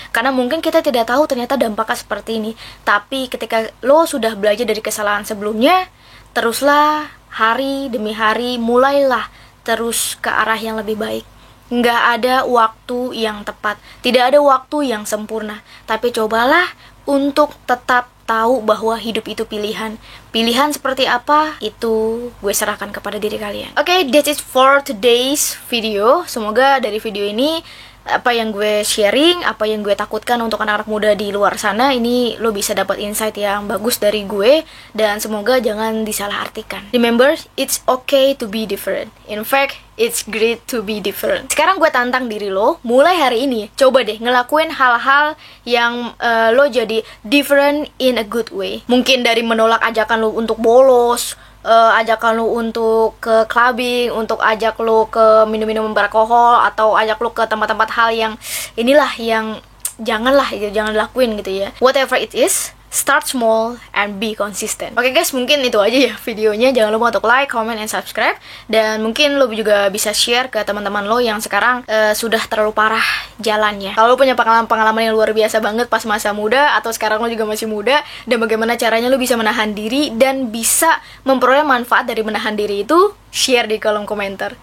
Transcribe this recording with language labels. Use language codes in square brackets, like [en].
[id] Karena mungkin kita tidak tahu ternyata dampaknya seperti ini. Tapi ketika lo sudah belajar dari kesalahan sebelumnya, teruslah hari demi hari, mulailah terus ke arah yang lebih baik. Nggak ada waktu yang tepat, tidak ada waktu yang sempurna. Tapi cobalah untuk tetap tahu bahwa hidup itu pilihan. Pilihan seperti apa, itu gue serahkan kepada diri kalian. [en] Oke, that's it for today's video. [id] Semoga dari video ini, apa yang gue sharing, apa yang gue takutkan untuk anak-anak muda di luar sana, ini lo bisa dapat insight yang bagus dari gue. Dan semoga jangan disalahartikan. [en] Remember, it's okay to be different. In fact, it's great to be different. [id] Sekarang gue tantang diri lo, mulai hari ini, coba deh ngelakuin hal-hal yang lo jadi [en] different in a good way. [id] Mungkin dari menolak ajakan lo untuk bolos, ajakan lo untuk ke clubbing, untuk ajak lo ke minum-minum beralkohol, atau ajak lo ke tempat-tempat hal yang inilah yang janganlah gitu, jangan lakuin gitu ya. [en] Whatever it is, start small and be consistent. [id] Oke guys, mungkin itu aja ya videonya. Jangan lupa untuk [en] like, comment, and subscribe. [id] Dan mungkin lo juga bisa share ke teman-teman lo yang sekarang sudah terlalu parah jalannya. Kalau lo punya pengalaman-pengalaman yang luar biasa banget pas masa muda, atau sekarang lo juga masih muda, dan bagaimana caranya lo bisa menahan diri dan bisa memperoleh manfaat dari menahan diri itu, share di kolom komentar.